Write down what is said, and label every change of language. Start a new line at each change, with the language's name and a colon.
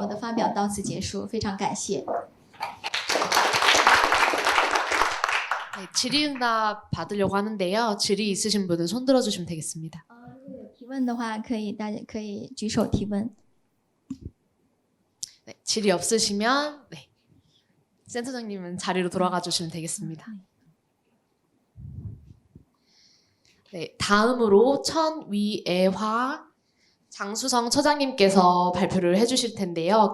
Chinese: 我的发表到此结束，非常感谢。
Korean: 네, 질의응답 받으려고 하는데요. 질의 있으신 분은 손 들어주시면 되겠습니다.
Chinese: 如果有提问的话，大家可以举手提问。
Korean: 네, 질의 없으시면 네, 센터장님은 자리로 돌아가 주시면 되겠습니다. 네, 다음으로 천위애화 장수성 처장님께서 발표를 해주실 텐데요.